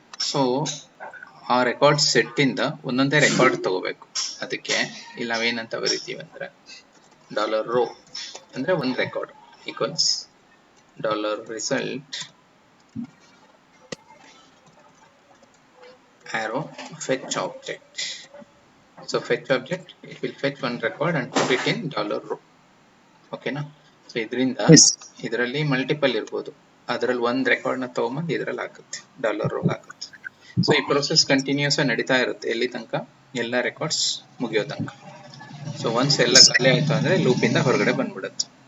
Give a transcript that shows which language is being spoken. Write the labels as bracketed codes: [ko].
[kn] So ಆ record set ಇಂದ ಒಂದೊಂದೇ ರೆಕಾರ್ಡ್ ತಗೋಬೇಕು. ಅದಕ್ಕೆ ಇಲ್ಲಿ ನಾವೇನಂತ ಬರಿತೀವಿ ಅಂದ್ರೆ, ಡಾಲರ್ ರೋ ಅಂದ್ರೆ ಒಂದು record equals dollar result arrow fetch object. [en] So fetch object, it will fetch one record and put it in dollar row. Okay na? [kn] So ಇದರಿಂದ ಇದರಲ್ಲಿ ಮಲ್ಟಿಪಲ್ ಇರ್ಬೋದು, ಅದರಲ್ಲಿ ಒಂದು ರೆಕಾರ್ಡ್ ನ ತಗೊಂಬಂದು ಇದರಲ್ಲಿ ಹಾಕುತ್ತೆ, ಡಾಲರ್ ರೋ ಹಾಕುತ್ತೆ. ಸೊ ಈ ಪ್ರೊಸೆಸ್ ಕಂಟಿನ್ಯೂಸ್ ನಡೀತಾ ಇರುತ್ತೆ, ಎಲ್ಲಿ ತನಕ ಎಲ್ಲ ರೆಕಾರ್ಡ್ಸ್ ಮುಗಿಯೋ ತನಕ. ಸೊ ಒನ್ಸ್ ಎಲ್ಲ ಖಾಲಿ ಆಯ್ತು ಅಂದ್ರೆ ಲೂಪಿಂದ ಹೊರಗಡೆ ಬಂದ್ಬಿಡುತ್ತೆ.